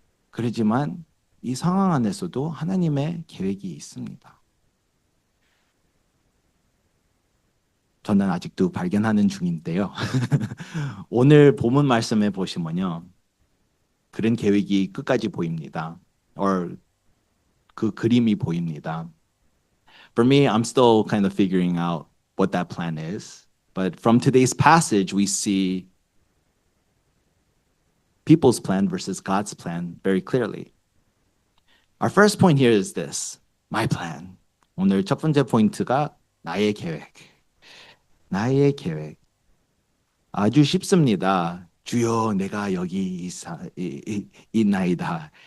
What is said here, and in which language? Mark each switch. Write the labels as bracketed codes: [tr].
[ko] 그렇지만 이 상황 안에서도 하나님의 계획이 있습니다. 저는 아직도 발견하는 중인데요. 오늘 본문 말씀에 보시면요. 그런 계획이 끝까지 보입니다. 그 그림이 보입니다. [en] For me, I'm still kind of figuring out what that plan is. But from today's passage, we see people's plan versus God's plan very clearly. Our first point here is this, my plan. [ko] 오늘 첫 번째 포인트가 나의 계획. 나의 계획. 아주 쉽습니다. 주여 내가 여기 있나이다.